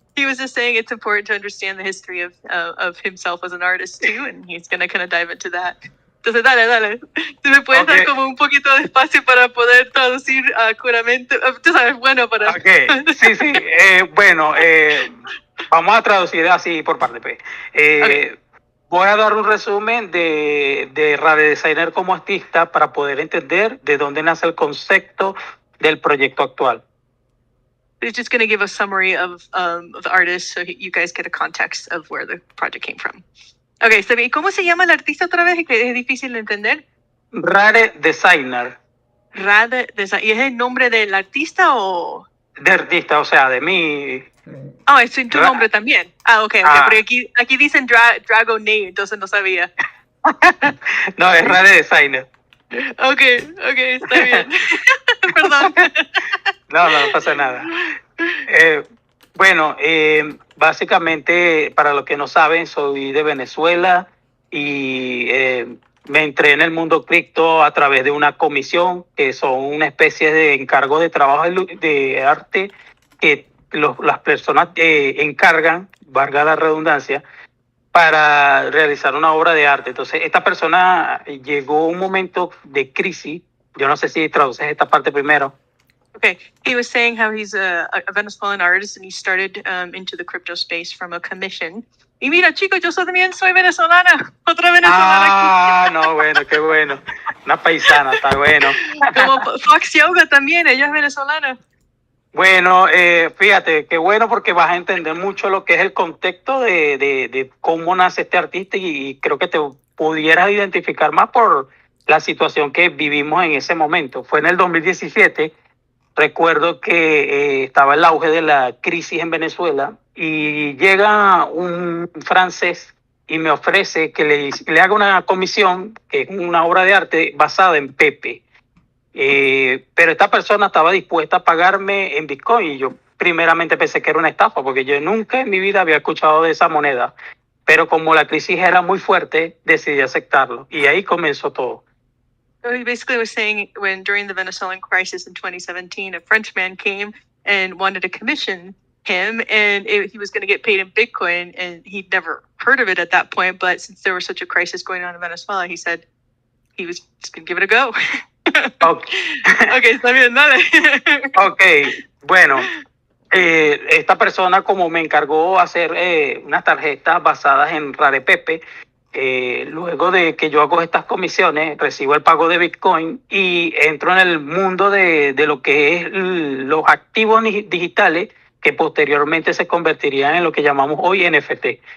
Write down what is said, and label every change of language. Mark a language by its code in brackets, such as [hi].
[en] He was just saying it's important to understand the history of himself as an artist too, and he's gonna kind of dive into that. [es] Entonces, dale. Si me puedes dar como un poquito de espacio para poder traducir acuradamente. Tú sabes, bueno, para. Okay, sí. Bueno, vamos a traducir así por parte. Okay. Voy a dar un resumen de Rare Designer como artista para poder entender de dónde nace el concepto del proyecto actual. [en] He's just going to give a summary of the artist so you guys get a context of where the project came from. [es] Okay, está bien. ¿Cómo se llama el artista otra vez? Que es difícil de entender. Rare Designer. Rare Designer. ¿Y es el nombre del artista o...? De artista, o sea, de mí. Oh, es tu nombre también. Okay. Pero aquí dicen Dragon Name, entonces no sabía. No, es Rare Designer. Okay, está bien. Perdón. No pasa nada. Bueno, básicamente, para los que no saben, soy de Venezuela y me entré en el mundo cripto a través de una comisión, que son una especie de encargo de trabajo de arte que las personas encargan, valga la redundancia, para realizar una obra de arte. Entonces, esta persona llegó un momento de crisis. Yo no sé si traduces esta parte primero. [en] Okay, he was saying how he's a Venezuelan artist and he started into the crypto space from a commission. [es] Y mira, chicos, yo también soy venezolana. Otra venezolana aquí. No, bueno, qué bueno. Una paisana, está bueno. Como Fox Yoga también, ella es venezolana. Bueno, fíjate, qué bueno porque vas a entender mucho lo que es el contexto de cómo nace este artista y creo que te pudieras identificar más por la situación que vivimos en ese momento. Fue en el 2017. Recuerdo que estaba el auge de la crisis en Venezuela y llega un francés y me ofrece que le haga una comisión, que es una obra de arte basada en Pepe. Pero esta persona estaba dispuesta a pagarme en Bitcoin y yo primeramente pensé que era una estafa porque yo nunca en mi vida había escuchado de esa moneda. Pero como la crisis era muy fuerte, decidí aceptarlo y ahí comenzó todo. [en] So he basically was saying when during the Venezuelan crisis in 2017, a Frenchman came and wanted to commission him, and he was going to get paid in Bitcoin, and he'd never heard of it at that point. But since there was such a crisis going on in Venezuela, he said he was just going to give it a go. Okay. [es] Okay, está bien, dale. Ok, bueno, esta persona como me encargó hacer unas tarjetas basadas en Apepe, luego de que yo hago estas comisiones, recibo el pago de Bitcoin y entro en el mundo de lo que es los activos digitales que posteriormente se convertirían en lo que llamamos hoy NFT.